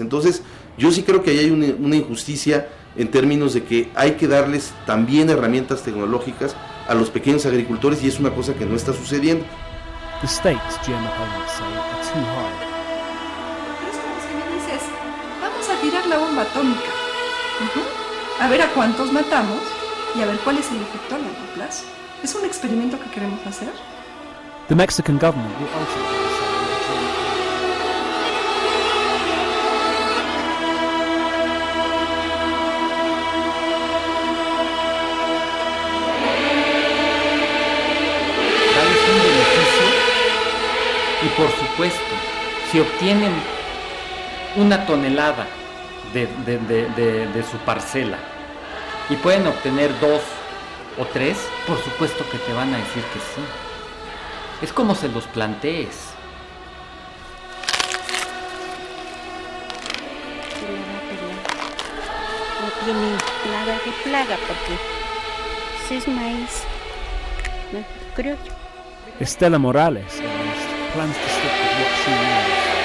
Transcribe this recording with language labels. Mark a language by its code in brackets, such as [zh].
[es] Entonces yo sí creo que ahí hay una injusticia en términos de que hay que darles también herramientas tecnológicas a los pequeños agricultores y es una cosa que no está sucediendo. [en] The stakes, GM opponents say, are too high. [es] Es como si me dices, vamos a tirar la bomba atómica. A ver a cuántos matamos y a ver cuál es el efecto a largo plazo. Es un experimento que queremos hacer. [en] The Mexican government will ultimately decide. [es] Por supuesto, si obtienen una tonelada de su parcela y pueden obtener dos o tres, por supuesto que te van a decir que sí. Es como se los plantees. No tiene nada de plaga porque si es maíz, no creo yo. [en] Estela Morales. plans to stick with what she knows.